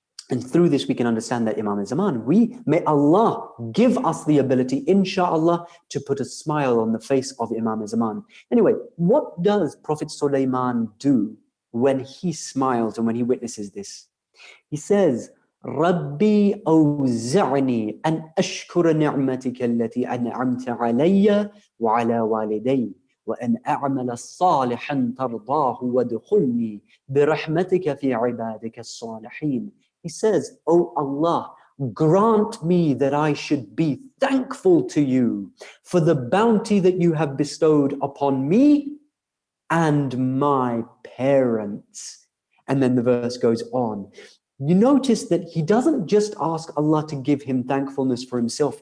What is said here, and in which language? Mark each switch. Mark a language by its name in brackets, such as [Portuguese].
[English] And through this, we can understand that Imam Zaman, may Allah give us the ability, inshallah, to put a smile on the face of Imam Zaman. Anyway, what does Prophet Sulaiman do when he smiles and when he witnesses this? He says, [Arabic] ربي أوزعني أن أشكر نعمتك التي أنعمت علي وعلى والدي وأن أعمل صالحا ترضاه وادخلني برحمتك في عبادك الصالحين. [English] He says, "Oh Allah, grant me that I should be thankful to you for the bounty that you have bestowed upon me and my parents." And then the verse goes on. You notice that he doesn't just ask Allah to give him thankfulness for himself.